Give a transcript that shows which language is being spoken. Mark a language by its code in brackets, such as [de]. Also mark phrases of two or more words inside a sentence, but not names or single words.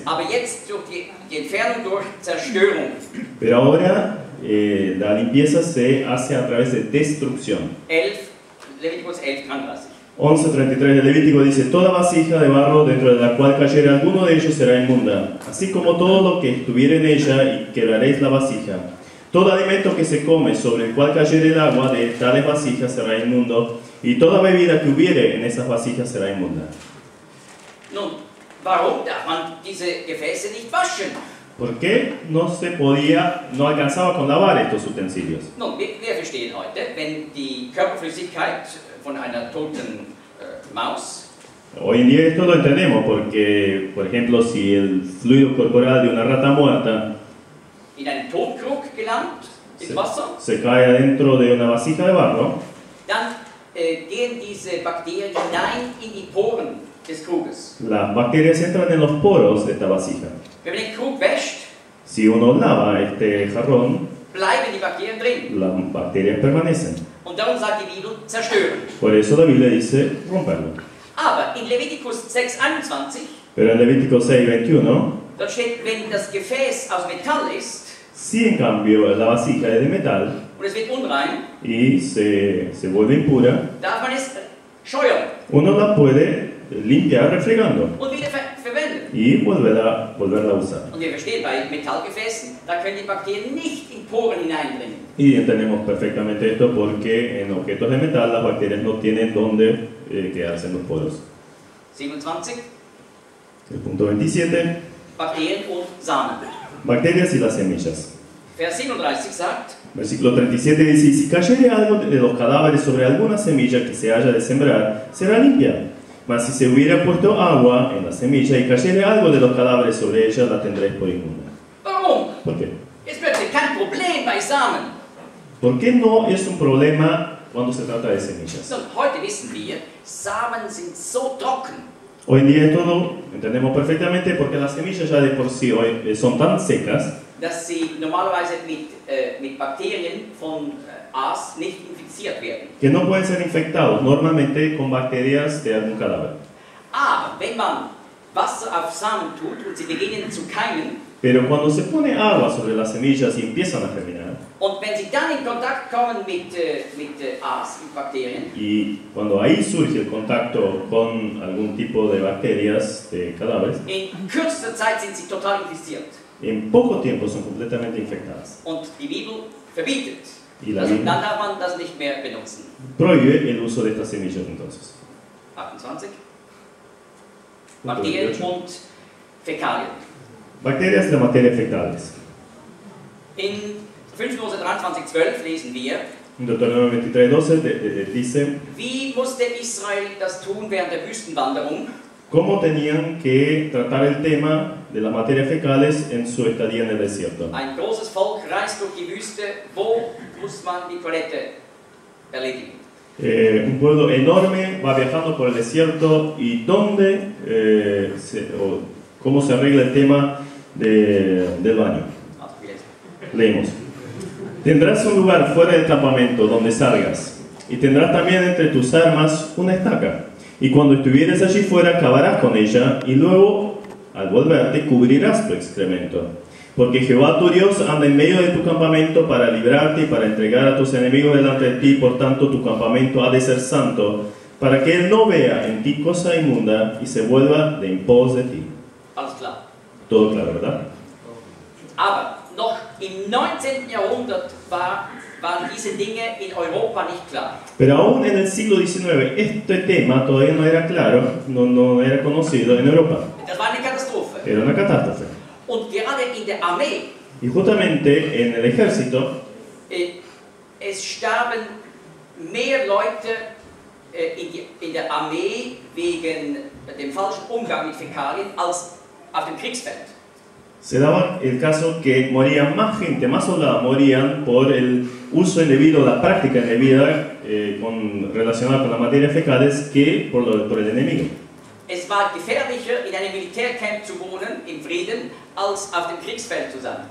[de] aber jetzt durch die Entfernung durch Zerstörung. [es] pero ahora la limpieza se hace a través de destrucción. [de] 11, Leviticus 11:33. [es] 11:33 de Levítico dice: toda vasija de barro dentro de la cual cayere alguno de ellos será inmunda, así como todo lo que estuviere en ella, y quebraréis la vasija. Todo alimento que se come sobre el cual cayere el agua de tales vasijas será inmundo, y toda bebida que hubiere en esas vasijas será inmunda. [de] Nun, warum darf man diese Gefäße nicht waschen? [es] ¿Por qué no alcanzaba con lavar estos utensilios? [de] Nun, wir verstehen heute, wenn die Körperflüssigkeit von einer toten Maus [es] Hoy en día esto lo entendemos porque, por ejemplo, si el fluido corporal de una rata muerta [de] in einen Tonkrug gelangt, ins Wasser, [es] se cae adentro de una vasija de barro, [de] dann gehen diese Bakterien hinein in die Poren des Kruges. [es] las bacterias entran en los poros de esta vasija. [de] Wenn man den Krug wäscht, [es] Si uno lava este jarrón, [de] bleiben die Bakterien drin. [es] las bacterias permanecen. [de] Und darum sagt die Bibel, zerstören. [es] Por eso la Biblia dice romperlo. [de] Aber in Leviticus 6:21, [es] Pero en Levítico 6:21, [de] dort steht, wenn das Gefäß aus Metall ist [es] si en cambio la vasija es de metal [de] und es wird unrein, [es] y se vuelve impura, [de] darf man es scheuern [es] uno la puede limpiar refregando [de] und wieder verwenden. [es] y volverla a usar. [de] Und wir verstehen, bei Metallgefäßen, da können die Bakterien nicht in Poren hineindringen. [es] Y entendemos perfectamente esto porque en objetos de metal las bacterias no tienen dónde quedarse en los poros. [de] 27, [es] El punto 27, [de] Bakterien und Samen. [es] bacterias y las semillas. [de] Vers 37 sagt, [es] Versículo 37 dice: y si cayere algo de los cadáveres sobre alguna semilla que se haya de sembrar, será limpia. Mas si se hubiera puesto agua en la semilla y cayere algo de los cadáveres sobre ella, la tendréis por inmunda. [de] warum? [es] ¿Por qué? [de] Ist plötzlich kein Problem bei Samen. [es] ¿Por qué no es un problema cuando se trata de semillas? [de] Und heute wissen wir, Samen sind so trocken. [es] Hoy en día esto lo entendemos perfectamente porque las semillas ya de por sí hoy son tan secas [de] dass sie normalerweise mit Bakterien von Aas nicht infiziert werden. [es] que no pueden ser infectados normalmente con bacterias de algún cadáver. [de] Aber wenn man Wasser auf Samen tut und sie beginnen zu keimen, [es] Pero cuando se pone agua sobre las semillas y empiezan a germinar, [de] und wenn sie dann in Kontakt kommen mit Aas, mit Bakterien, [es] y cuando ahí surge el contacto con algún tipo de bacterias de cadáveres, [de] in kürzester Zeit sind sie total infiziert. [es] en poco tiempo son completamente infectadas. [de] Und die Bibel verbietet. [es] Y la [de] Also, [es] Biblia [de] dann darf man das nicht mehr benutzen. [es] prohíbe el uso de estas semillas entonces. [de] 28. [es] Punto [de] Bakterien [es] 28. [de] und Fäkalien. [es] Bacterias de materia fecales. [de] In 5. Mose 23,12 lesen wir, [es] En Deuteronomio 23:12 dice [de] wie musste Israel das tun während der Wüstenwanderung? [es] cómo tenían que tratar el tema de las materias fecales en su estadía en el desierto. [de] Ein großes Volk reist durch die Wüste. Wo muss man die Toilette erledigen? [es] Un pueblo enorme va viajando por el desierto y dónde, cómo se arregla el tema del baño. [de] Also, wir lesen. [es] Leemos. Tendrás un lugar fuera del campamento donde salgas, y tendrás también entre tus armas una estaca. Y cuando estuvieres allí fuera, cavarás con ella, y luego, al volverte, cubrirás tu excremento. Porque Jehová tu Dios anda en medio de tu campamento para librarte y para entregar a tus enemigos delante de ti. Por tanto, tu campamento ha de ser santo, para que Él no vea en ti cosa inmunda y se vuelva de en pos de ti. [de] Alles klar. [es] Todo claro, ¿verdad? [de] Aber noch im 19. Jahrhundert waren diese Dinge in Europa nicht klar. [es] Pero aún en el siglo XIX, este tema todavía no era claro, no era conocido en Europa. [de] Das war eine Katastrophe. [es] Era una catástrofe. [de] Und gerade in der Armee, [es] Y justamente en el ejército, [de] es starben mehr Leute in der Armee wegen dem falschen Umgang mit Fäkalien als auf dem Kriegsfeld. [es] se daba el caso que morían más gente, más soldados morían por el uso indebido, la práctica indebida relacionada con las materias fecales que por el enemigo. [de] Es war gefährlicher, in einem Militärcamp zu wohnen, im Frieden, als auf dem Kriegsfeld zu sein.